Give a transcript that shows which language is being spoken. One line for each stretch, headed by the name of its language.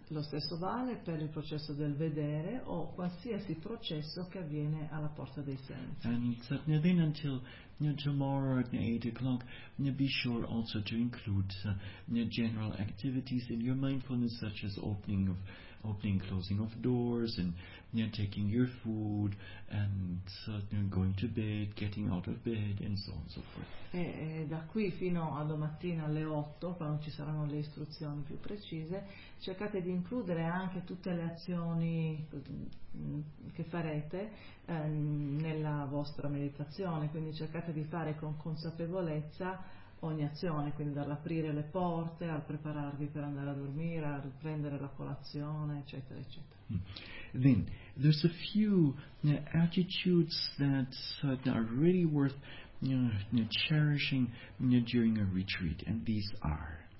Italian: Lo stesso vale per il processo del vedere o qualsiasi processo che avviene alla porta dei sensi.
English: And so, then until tomorrow at 8 o'clock, be sure also to include general activities in your mindfulness, such as opening, closing of doors, and taking your food, and going to bed, getting out of bed, and so on and so forth.
Italian: E da qui fino a domattina alle 8, quando ci saranno le istruzioni più precise, cercate di includere anche tutte le azioni che farete nella vostra meditazione, quindi cercate di fare con consapevolezza ogni azione, quindi dall'aprire le porte al prepararvi per andare a dormire, a riprendere la colazione, eccetera, eccetera.
English: Then there's a few attitudes that are really worth cherishing during a retreat, and these are.